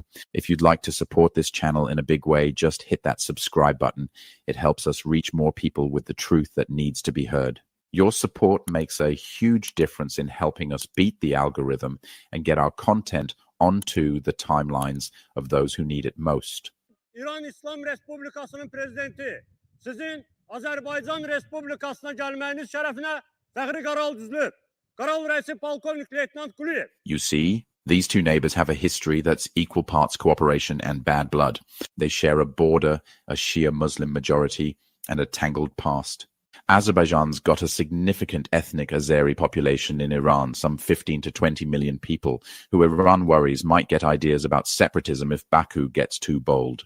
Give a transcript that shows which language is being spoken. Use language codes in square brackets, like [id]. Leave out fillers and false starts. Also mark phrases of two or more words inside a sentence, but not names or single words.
[en] If you'd like to support this channel in a big way, just hit that subscribe button. It helps us reach more people with the truth that needs to be heard. Your support makes a huge difference in helping us beat the algorithm and get our content onto the timelines of those who need it most. [az] İran İslam Respublikası'nın prezidenti, sizin Azerbaycan Respublikası'na gelmeniz şerefine Fəxri Qaraldızlı, Qaral Rəisi Polkovnik Leytenant Quliyev. [en] You see, these two neighbors have a history that's equal parts cooperation and bad blood. They share a border, a Shia Muslim majority, and a tangled past. Azerbaijan's got a significant ethnic Azeri population in Iran, some 15 to 20 million people, who Iran worries might get ideas about separatism if Baku gets too bold.